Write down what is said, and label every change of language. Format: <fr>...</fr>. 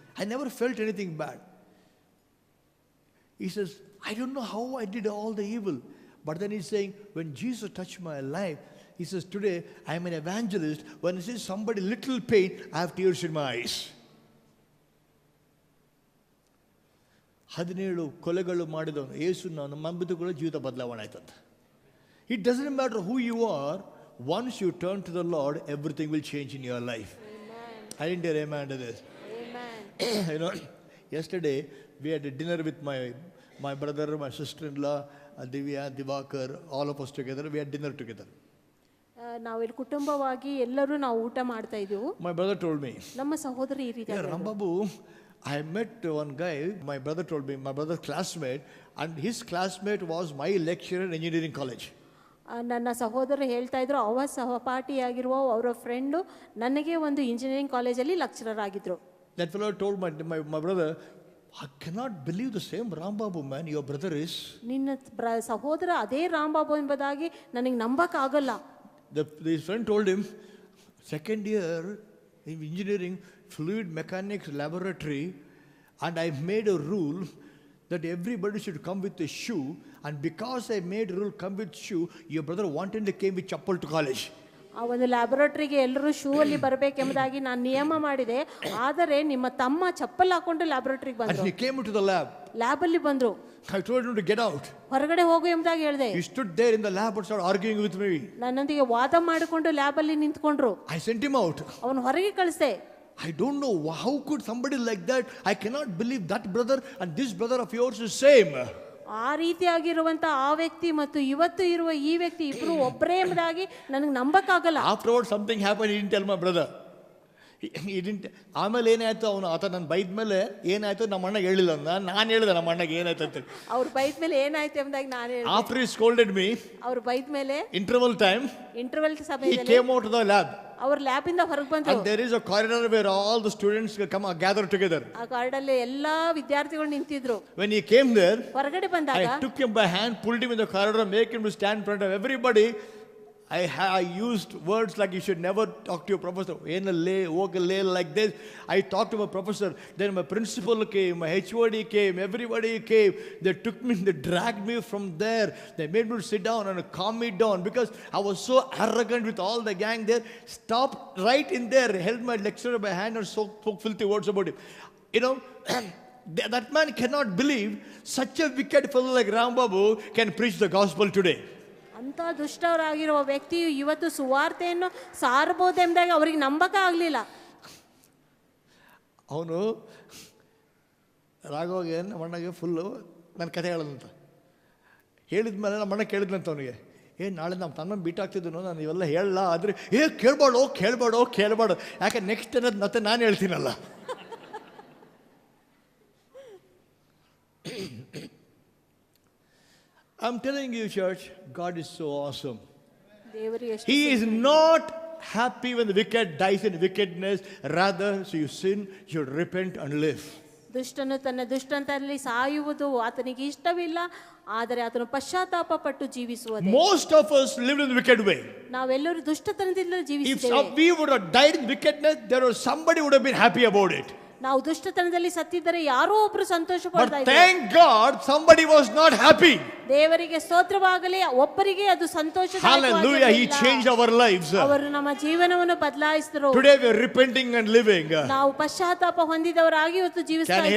<en>I never felt anything bad. He says, I don't know how I did all the evil. But then he's saying, when Jesus touched my life, he says, today I am an evangelist. When I see somebody little pain, I have tears in my eyes.</en> <kn>17 ಕೊಲೆಗಳು ಮಾಡಿದವನು ಯೇಸುನ ನಂಬಿದ ಕೂಡ ಜೀವಿತ ಬದಲಾವಣೆ ಆಯ್ತಂತ.</kn> <en>It doesn't matter who you are. Once you turn to the Lord, everything will change in your life. Amen. I didn't hear amen to this. Amen. You know, yesterday we had a dinner with my brother, my sister-in-law, Divya, Divakar, all of us together. We had dinner together.</en> <kn>ನಾವಿಲ್ಲಿ ಕುಟುಂಬವಾಗಿ ಎಲ್ಲರೂ ನಾವು ಊಟ ಮಾಡ್ತಾ ಇದ್ದೀವಿ.</kn> <en>My brother told me,</en> <kn>ನಮ್ಮ ಸಹೋದರಿ ಈ ರೀತಿ</kn> <en>yeah, Rambabu, I met one guy, my brother told me, my brother's classmate, and his classmate was my lecturer in engineering college.</en> <kn>ನನ್ನ ಸಹೋದರರು ಹೇಳ್ತಾ ಇದ್ರು, ಅವರ ಸಹಪಾಠಿಯಾಗಿರುವ ಅವರ ಫ್ರೆಂಡು ನನಗೆ ಒಂದು ಇಂಜಿನಿಯರಿಂಗ್ ಕಾಲೇಜಲ್ಲಿ ಲೆಕ್ಚರರ್ ಆಗಿದ್ರು.</kn> <en>That fellow told my brother, I cannot believe the same Rambabu man your brother is.</en> <kn>ನಿನ್ನ ಸಹೋದರ ಅದೇ ರಾಂಬಾಬು ಎಂಬುದಾಗಿ ನನಗೆ ನಂಬಕ್ಕಾಗಲ್ಲ.</kn> <en>His friend told him, second year in engineering fluid mechanics laboratory, and I made a rule that everybody should come with a shoe, and because I made a rule come with shoe, your brother wanted to came with chappal to college.</en> <kn>ಆ ಒಂದು ಲ್ಯಾಬೊರೇಟರಿಗೆ ಎಲ್ಲರೂ shoe ಅಲ್ಲಿ ಬರಬೇಕೆಂಬುದಾಗಿ ನಾನು ನಿಯಮ ಮಾಡಿದೆ. ಆದರೆ ನಿಮ್ಮ ತಮ್ಮ ಚಪ್ಪಲ್ ಹಾಕೊಂಡು ಲ್ಯಾಬೊರೇಟರಿಗೆ ಬಂದ್ರು.</kn> <en>And he came into the lab.</en> <kn>Lab ಅಲ್ಲಿ ಬಂದ್ರು.</kn> <en>I told him to get out.</en> <kn>ಹೊರಗಡೆ ಹೋಗು ಎಂಬುದಾಗಿ ಹೇಳಿದೆ.</kn> <en>He stood there in the lab and started arguing with me.</en> <kn>ನನ್ನೊಂದಿಗೆ ವಾದ ಮಾಡಿಕೊಂಡು ಲ್ಯಾಬ್ ಅಲ್ಲಿ ನಿಂತ್ಕೊಂಡ್ರು.</kn> <en>I sent him out.</en> <kn>ಅವನು ಹೊರಗೆ ಕಳಿಸಿದೆ.</kn> <en>I don't know how could somebody like that. I cannot believe that brother and this brother of yours is same.</en> <kn>ಆ ರೀತಿಯಾಗಿರುವಂತ ಆ ವ್ಯಕ್ತಿ ಮತ್ತು ಇವತ್ತು ಇರುವ ಈ ವ್ಯಕ್ತಿ ಇಬ್ರು ಒಬ್ಬರೇ ಎಂಬುದಾಗಿ ನನಗೆ ನಂಬಕ್ಕಾಗಲ್ಲ.</kn> <en>Afterwards something happened. He didn't tell my brother. He didn't.</en> <kn>ಆಮೇಲೆ ಏನಾಯ್ತು, ಅವನು ಆತ ನನ್ನ ಬೈದ ಮೇಲೆ ಏನಾಯ್ತು ನಮ್ಮ ಅಣ್ಣಗೆ ಹೇಳಿಲ್ಲ. ನಾನು ಹೇಳಿದೆ ನಮ್ಮ ಅಣ್ಣಗೆ ಏನಾಯ್ತು ಅಂತ. ಅವ್ರು ಬೈದ ಮೇಲೆ ಏನಾಯ್ತು ಎಂಬುದಾಗಿ ನಾನು ಹೇಳಿದೆ.</kn> <en>After he scolded me,</en> <kn>ಅವ್ರು ಬೈದ ಮೇಲೆ</kn> <en>interval time,</en> <kn>ಸಮಯದಲ್ಲಿ</kn> <en>he came out of the lab.</en> <kn>ಅವ್ರ ಲ್ಯಾಬ್ ಇಂದ ಹೊರಗೆ ಬಂದ್ರು.</kn> <en>And there is a corridor where all the students come gather together.</en> <kn>ಆ ಕಾರಿಡಾರ್ ಅಲ್ಲಿ ಎಲ್ಲಾ ವಿದ್ಯಾರ್ಥಿಗಳು ನಿಂತಿದ್ರು.</kn> <en>When he came there,</en> <kn>ಹೊರಗಡೆ ಬಂದಾಗ</kn> <en>I took him by hand, pulled him in the corridor, make him to stand in front of everybody. I used words like you should never talk to your professor. Like this. I talked to my professor. Then my principal came, my HOD came, everybody came. They took me, they dragged me from there. They made me sit down and calm me down because I was so arrogant with all the gang there. Stopped right in there, held my lecturer by hand and spoke filthy words about him. You know, that man cannot believe such a wicked fellow like Rambabu can preach the gospel today.</en> <kn>ಅಂತ ದುಷ್ಟರಾಗಿರುವ ವ್ಯಕ್ತಿಯು ಇವತ್ತು ಸುವಾರ್ತೆಯನ್ನು ಸಾರಬಹುದೆಂಬುದಾಗಿ ಅವರಿಗೆ ನಂಬಕ ಆಗಲಿಲ್ಲ. ಅವನು ರಾಘವಗೆ ನಮ್ಮ ಅಣ್ಣಗೆ full ನನ್ನ ಕಥೆ ಹೇಳೋದಂತ ಹೇಳಿದ್ಮೇಲೆ ನಮ್ಮ ಅಣ್ಣ ಕೇಳಿದ್ನಂತ ಅವನಿಗೆ, ನಾಳೆ ನಮ್ಮ ತನ್ನ ಬೀಟ್ ಆಗ್ತಿದ್ದನು ನಾನು ಇವೆಲ್ಲ ಹೇಳಲ್ಲ, ಆದರೆ ಕೇಳಬೇಡ ಯಾಕೆ ನೆಕ್ಸ್ಟ್ ಅನ್ನೋದು ಮತ್ತೆ ನಾನು ಹೇಳ್ತೀನಲ್ಲ.</kn> <en>I'm telling you, church, God is so awesome. He is not happy when the wicked dies in wickedness. Rather, so you sin, you should repent and live.</en> <kn>ದುಷ್ಟನು ತನ್ನ ದುಷ್ಟತನದಲ್ಲಿ ಸಾಯುವುದು ಆತನಿಗೆ ಇಷ್ಟವಿಲ್ಲ, ಆದರೆ ಆತನು ಪಶ್ಚಾತ್ತಾಪ ಪಟ್ಟು ಜೀವಿಸುವುದು.</kn> <en>Most of us lived in the wicked way.</en> <kn>ನಾವೆಲ್ಲರೂ ದುಷ್ಟತನದಿಂದ ಜೀವಿಸಿದ್ದೇವೆ.</kn> <en>If we would have died in wickedness, there was somebody would have been happy about it.</en> <kn>ನಾವು ದುಷ್ಟತನದಲ್ಲಿ ಸತ್ತಿದ್ದರೆ ಯಾರೋ ಒಬ್ರು ಸಂತೋಷ ಪಡ್ತಾ ಇದ್ದಾರೆ.</kn> <en>But thank God somebody was not happy.</en> <kn>ದೇವರಿಗೆ ಸ್ತೋತ್ರವಾಗಲಿ, ಒಬ್ಬರಿಗೆ ಅದು ಸಂತೋಷದಾಯಕವಾಗಿದೆ.</kn> <en>Hallelujah, he changed our lives.</en> <kn>ಅವರು ನಮ್ಮ ಜೀವನವನ್ನು ಬದಲಾಯಿಸಿದರು.</kn> <en>Today we are repenting and living.</en> <kn>ನಾವು ಪಶ್ಚಾತ್ತಾಪ ಹೊಂದಿದವರಾಗಿ ಇವತ್ತು ಜೀವಿಸ್ತಾ ಇದ್ದೇವೆ.</kn>